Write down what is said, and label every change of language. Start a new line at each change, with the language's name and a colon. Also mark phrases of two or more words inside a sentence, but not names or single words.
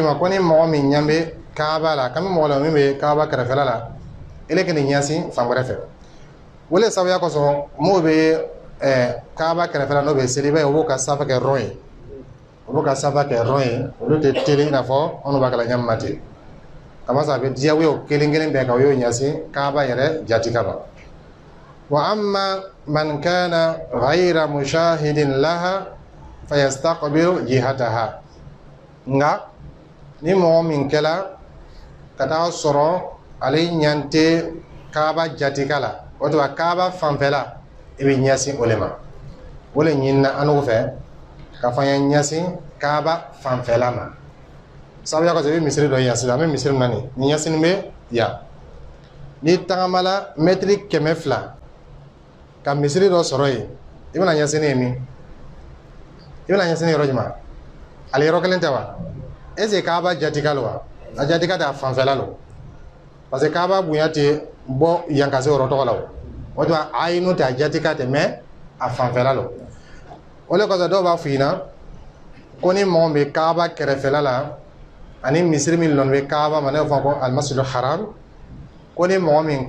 Bambara: ma ko ni mɔgɔ min ɲɛ bɛ kaaba la kami mɔgɔ la min bɛ kaaba kɛrɛfɛla la ele k'i ɲɛsin fan wɛrɛ fɛ o le sabuya kosɔn m'o bɛ kaaba kɛrɛfɛla n'o bɛ seli i b'a ye o b'o ka sanfɛ kɛ rɔn ye o b'o ka sanfɛ kɛ rɔn ye olu tɛ teli i n'a fɔ anw b'a kɛ la ɲɛmin ma ten kamasa a bɛ diyagoya o kelen kelen bɛɛ kan o y'o ɲɛsin kaaba yɛrɛ jati kama
Arabic: وأما من كان غير مشاهد لها فيستقبل جهتها
Bambara: nka ni mɔgɔ min kɛla ka taa sɔrɔ ale ɲɛ tɛ kaaba jatika la o tuma kaaba fanfɛla i bɛ ɲɛsin o le ma o le ɲinina an n'o fɛ ka fɔ an ye ɲɛsin kaaba fanfɛla ma sabuya kosɔn i bɛ misiri dɔ yan sisan an bɛ misiri min na nin ɲɛsinin bɛ yan ni tagamala metri 200 ka misiri dɔ sɔrɔ yen i bɛna ɲɛsin ne min i bɛna ɲɛsin yɔrɔ jumɛn ale yɔrɔ kelen tɛ wa
French: est ce que
Bambara: Kaaba jatika lo wa a jatika tɛ a fanfɛla lo parce que Kaaba bonya tɛ bɔ yan ka se yɔrɔ tɔgɔ la o tuma ayinu tɛ a jatika tɛ mais a fanfɛla lo o de kɔsɔn dɔw b'a fɔ i ɲɛna ko ni mɔgɔ bɛ Kaaba kɛrɛfɛla la ani misiri min lɔn bɛ Kaaba ma ne b'a fɔ ko
Arabic: المسجد الحرام
Bambara: ko ni mɔgɔ min